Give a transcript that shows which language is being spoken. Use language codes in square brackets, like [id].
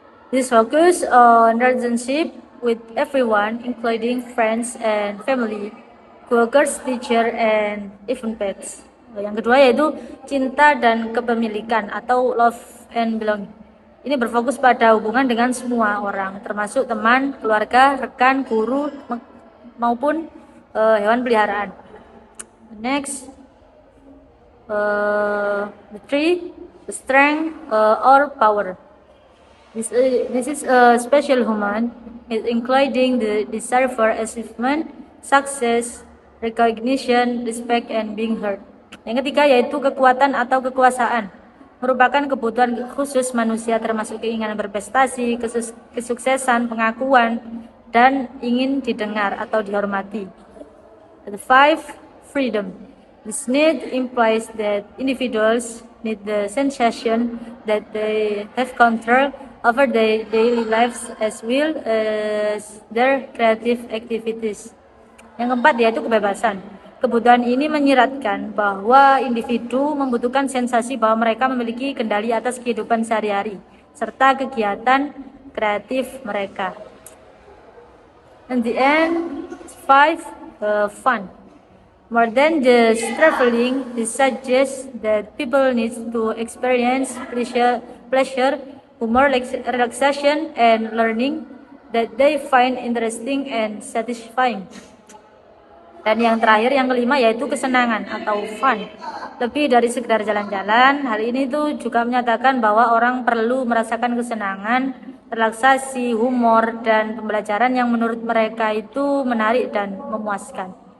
[en] This focus on relationship with everyone, including friends and family, coworkers, teacher, and even pets. [id] Yang kedua yaitu cinta dan kepemilikan atau [en] love and belonging. [id] Ini berfokus pada hubungan dengan semua orang, termasuk teman, keluarga, rekan, guru, maupun hewan peliharaan. [en] Next, the three, the strength or power. This is a special human, including the desire for achievement, success, recognition, respect, and being heard. [id] Yang ketiga yaitu kekuatan atau kekuasaan, merupakan kebutuhan khusus manusia termasuk keinginan berprestasi, kesuksesan, pengakuan, dan ingin didengar atau dihormati. [en] The 5. Freedom. This need implies that individuals need the sensation that they have control over their daily lives as well as their creative activities. [id] Yang keempat yaitu kebebasan. Kebutuhan ini menyiratkan bahwa individu membutuhkan sensasi bahwa mereka memiliki kendali atas kehidupan sehari-hari serta kegiatan kreatif mereka. [en] In the end, 5. Fun. More than just traveling, this suggests that people need to experience pleasure, humor, relaxation, and learning that they find interesting and satisfying. [id] Dan yang terakhir, yang kelima, yaitu kesenangan atau fun. Lebih dari sekedar jalan-jalan, hal ini tuh juga menyatakan bahwa orang perlu merasakan kesenangan, relaksasi, humor, dan pembelajaran yang menurut mereka itu menarik dan memuaskan.